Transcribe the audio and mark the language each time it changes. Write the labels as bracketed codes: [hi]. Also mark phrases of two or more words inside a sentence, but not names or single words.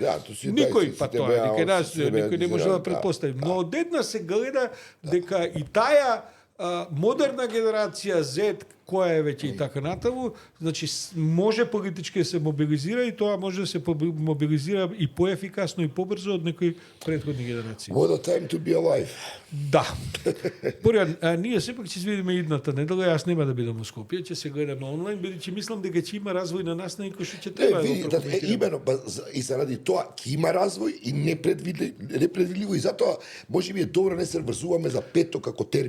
[mk] Никој па тоа, никој не може да предпостави. Но одеднаш се гледа дека и таа модерна генерација Z, која е веќе и така натаму, значи може политички да се мобилизира и тоа може да се мобилизира и поефикасно и побрзо од некои претходни генерации. [en] What a time to be alive. [mk] Да. Борјан, ние сепак ќе се видиме идната недела, јас нема да бидам во Скопје, ќе се гледаме онлайн, бидејќи мислам дека ќе има развој на настани кој што ќе треба да го имено, и заради тоа ќе има развој и непредвидливо и затоа можеби е добро не се врзуваме за пето како термин.